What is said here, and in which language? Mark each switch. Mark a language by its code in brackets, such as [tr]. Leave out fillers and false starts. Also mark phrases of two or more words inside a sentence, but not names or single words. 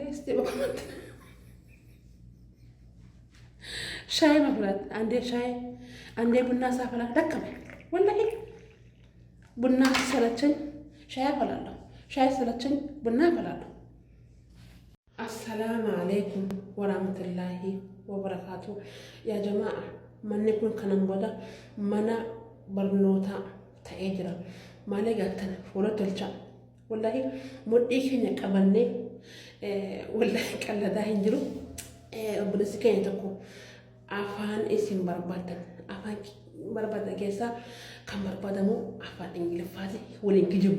[am] እስቲ በኮመንት ሻይ መፍላት፣ አንዴ ሻይ አንዴ ቡና ሳፈላ ደከመኝ። ወላሂ ቡና ሰለቸኝ ሻይ አፈላለሁ፣ ሻይ ሰለቸኝ ቡና አፈላለሁ። [ar] السلام عليكم ورحمة الله وبركاته يا جماعة [om] manni kun kanan booda mana barnoota ta'ee jira. Maalee gaatan fuula tolcha. Wallahi mudhii keenya qabannee wallahi qalladaa hin jiru. Obboleessi keenya tokko afaan isin barbaadan afaan barbaadan keessaa kan barbaadamu afaan Ingiliffaati waliin kijibu.